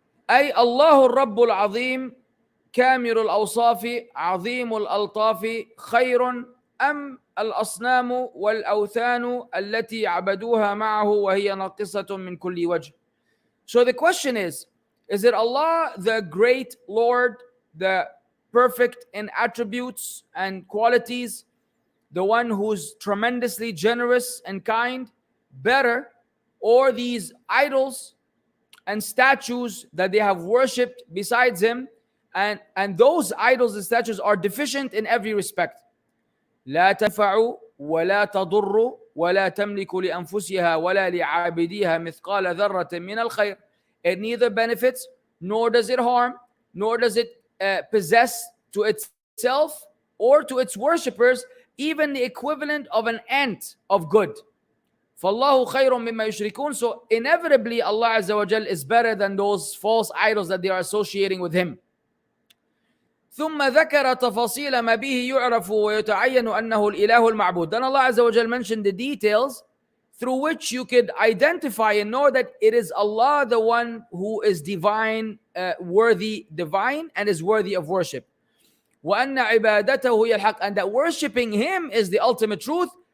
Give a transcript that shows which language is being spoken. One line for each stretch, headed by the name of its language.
Arabic: أي الله الرب العظيم كامل الأوصاف عظيم الألطاف خير أم الأصنام والأوثان التي عبدوها معه وهي ناقصة من كل وجه.
English: So the question is it Allah the great Lord, the perfect in attributes and qualities, the one who's tremendously generous and kind, better, or these idols and statues that they have worshipped besides him, and those idols and statues are deficient in every respect.
Arabic: لا تنفع ولا تضر ولا تملك لأنفسها ولا لعابديها مثقال ذرة من الخير.
English: It neither benefits nor does it harm, nor does it possess to itself or to its worshippers even the equivalent of an ant of good.
Arabic: فَاللَّهُ خَيْرٌ مِمَّا يُشْرِكُونَ.
English: So inevitably Allah Azza wa Jal is better than those false idols that they are associating with him.
Arabic: ثم ذكر تفاصيل ما به يعرف ويتعين أنه الإله المعبود.
English: Then Allah Azza wa Jal mentioned the details through which you could identify and know that it is Allah, the one who is divine, divine and is worthy of worship.
Arabic: وأن عبادته هي الحق,
English: and that worshipping him is the ultimate truth.